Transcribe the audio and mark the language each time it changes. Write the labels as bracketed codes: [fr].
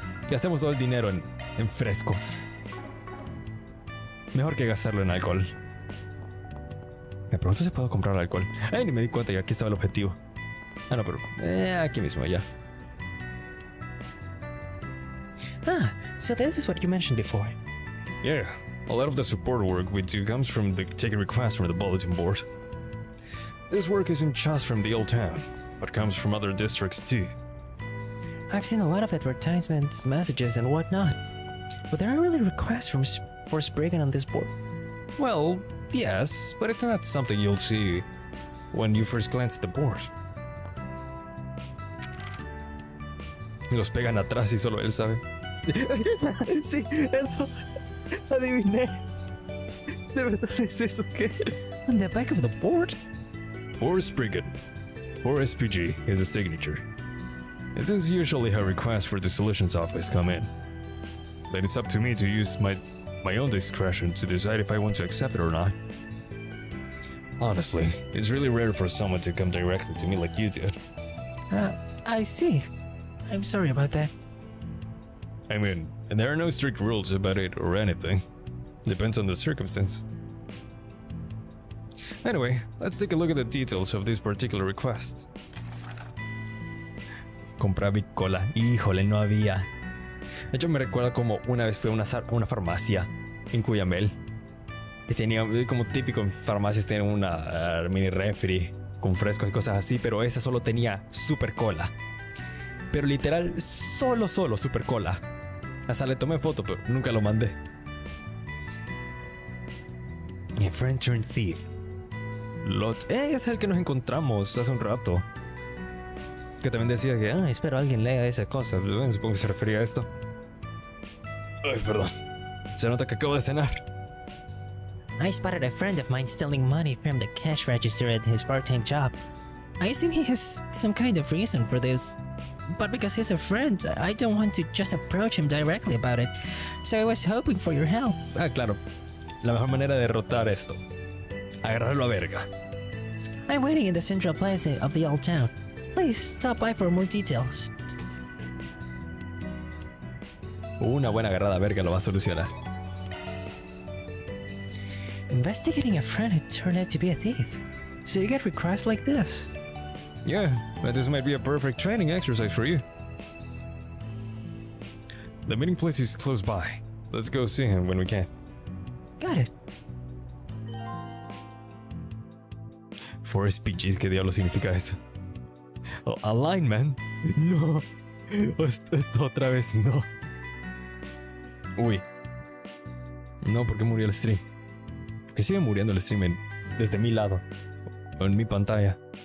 [es] Gastemos todo el dinero en fresco. Mejor que gastarlo en alcohol. Me pregunto si puedo comprar alcohol. Ay, ni me di cuenta y aquí estaba el objetivo. Ah, no, pero aquí mismo ya. [en] Ah, so this is what you mentioned before. Yeah, a lot of the support work we do comes from taking requests from the bulletin board. This work isn't just from the old town, but comes from other districts too. I've seen a lot of advertisements, messages, and whatnot. But there are really requests for Spriggan on this board. Well, yes, but it's not something you'll see when you first glance at the board. [es] Los pegan atrás y solo él sabe. Sí, adiviné. ¿De verdad es eso qué? [en] On the back of the board? Or Spriggan, or SPG is a signature. It is usually how requests for the solutions office come in. But it's up to me to use my own discretion to decide if I want to accept it or not. Honestly, it's really rare for someone to come directly to me like you did. I see. I'm sorry about that. I mean, there are no strict rules about it or anything. Depends on the circumstance. Anyway, let's take a look at the details of this particular request. [es] Comprar bicola. Híjole, no había. De hecho, me recuerda como una vez fui a una farmacia en Cuyamel. Y tenía, como típico en farmacias, tienen una mini refri con frescos y cosas así, pero esa solo tenía super cola. Pero literal, solo super cola. Hasta le tomé foto, pero nunca lo mandé. [en] A friend turned thief. [es] Es el que nos encontramos hace un rato. Que también decía que, espero alguien lea esa cosa. Bueno, supongo que se refería a esto. Ay, perdón. Se nota que acabo de cenar. [en] I spotted a friend of mine stealing money from the cash register at his part-time job. I assume he has some kind of reason for this. But because he's a friend, I don't want to just approach him directly about it. So I was hoping for your help. [es] Ah, claro. La mejor manera de derrotar esto. Agarrarlo a verga. [en] I'm waiting in the central plaza of the old town. Please stop by for more details. [es] Una buena agarrada a verga lo va a solucionar. [en] Investigating a friend who turned out to be a thief. So you get requests like this. Yeah, but this might be a perfect training exercise for you. The meeting place is close by. Let's go see him when we can. Got it. [es] Forest PGs, ¿qué diablo significa eso? Oh, alignment. No. Esto otra vez no. Uy. No, ¿por qué murió el stream? Porque sigue muriendo el stream desde mi lado. O en mi pantalla.